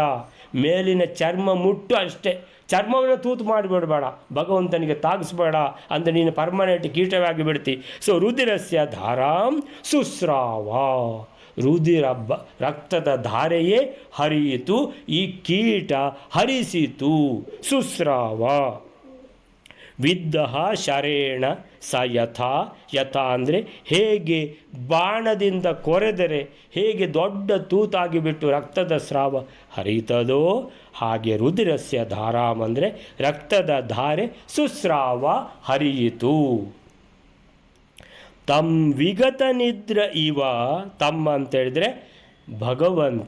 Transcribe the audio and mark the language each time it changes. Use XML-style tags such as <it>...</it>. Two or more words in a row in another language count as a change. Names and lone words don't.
<kn>ಮೇಲಿನ ಚರ್ಮ ಮುಟ್ಟು ಅಷ್ಟೇ, ಚರ್ಮವನ್ನು ತೂತು ಮಾಡಿಬಿಡಬೇಡ, ಭಗವಂತನಿಗೆ ತಾಗಿಸ್ಬೇಡ, ಅಂದರೆ ನೀನು ಪರ್ಮನೆಂಟ್ ಕೀಟವಾಗಿ ಬಿಡ್ತಿ. ಸೊ</kn> <sa>ರುಧಿರಸ್ಯ ಧಾರಾಂ ಸುಸ್ರಾವ,</sa> <kn>ರುಧಿರ ರಕ್ತದ ಧಾರೆಯೇ ಹರಿಯಿತು, ಈ ಕೀಟ ಹರಿಸಿತು.</kn> <sa>ಸುಸ್ರಾವ. ವಿದ್ಧಃ ಶರೇಣ ಸ ಯಥಾ,</sa> <kn>ಯಥಾ ಅಂದರೆ ಹೇಗೆ ಬಾಣದಿಂದ ಕೊರೆದರೆ ಹೇಗೆ ದೊಡ್ಡ ತೂತಾಗಿಬಿಟ್ಟು ರಕ್ತದ ಸ್ರಾವ ಹರಿತದೋ ಹಾಗೆ</kn> <sa>ರುಧಿರಸ್ಯ ಧಾರಾಮ್</sa> <kn>ಅಂದರೆ ರಕ್ತದ ಧಾರೆ ಸುಸ್ರಾವ ಹರಿಯಿತು.</kn> <sa>ತಮ್ ವಿಗತ ನಿದ್ರ ಇವ,</sa> <kn>ತಮ್ಮ ಅಂತೇಳಿದರೆ ಭಗವಂತ.</kn>